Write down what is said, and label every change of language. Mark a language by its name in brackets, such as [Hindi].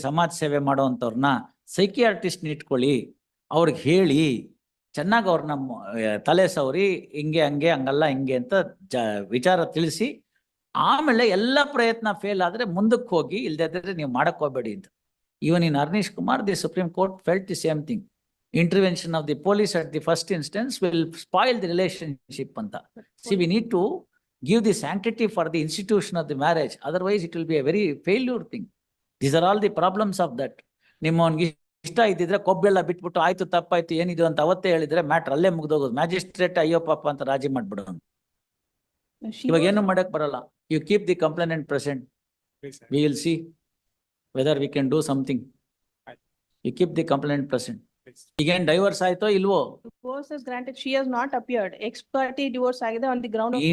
[Kannada] ಸಮಾಜ ಸೇವೆ ಮಾಡೋವಂಥವ್ರನ್ನ, ಸೈಕಿಯಾಟ್ರಿಸ್ಟ್ನ ಇಟ್ಕೊಳ್ಳಿ, ಅವ್ರಿಗೆ ಹೇಳಿ ಚೆನ್ನಾಗಿ ಅವ್ರನ್ನ ತಲೆ ಸವರಿ, ಹಂಗಲ್ಲ ಹಿಂಗೆ ಅಂತ ವಿಚಾರ ತಿಳಿಸಿ, ಆಮೇಲೆ ಎಲ್ಲ ಪ್ರಯತ್ನ ಫೇಲ್ ಆದ್ರೆ ಮುಂದಕ್ಕೆ ಹೋಗಿ, ಇಲ್ದಿದ್ರೆ ನೀವು ಮಾಡಕ್ ಹೋಗ್ಬೇಡಿ ಅಂತ. [English] Even in Arnesh Kumar, the Supreme Court felt the same thing. Intervention of the police at the first instance will spoil the relationship anta. See, we need to give the sanctity for the institution of the marriage. Otherwise, it will be a very failure thing. These are all the problems of that. [Kannada] ನಿಮ್ಮವನ್ಗೆ ಇಷ್ಟ ಇದ್ದಿದ್ರೆ ಕೊಬ್ಬೆಲ್ಲ ಬಿಟ್ಬಿಟ್ಟು ಆಯ್ತು ತಪ್ಪಾಯ್ತು ಏನಿದು ಅಂತ ಅವತ್ತೇ ಹೇಳಿದ್ರೆ matter ಅಲ್ಲೇ ಮುಗ್ದೋಗೋದು. ಮ್ಯಾಜಿಸ್ಟ್ರೇಟ್ ಅಯ್ಯೋ ಪಾಪ ಅಂತ ರಾಜಿ ಮಾಡ್ಬಿಡೋನು. ಇವಾಗ ಏನು ಮಾಡಕ್ ಬರಲ್ಲ. [English] You keep the complainant present. Please, sir. We will see whether we can do something. Aye. You keep the complainant present. Please. [Kannada] ಈಗೇನ್ ಡೈವರ್ಸ್ ಆಯ್ತೋ ಇಲ್ವೋ? [English] Divorce is granted. She has not appeared. Ex parte divorce ಆಗಿದೆ on the ground of.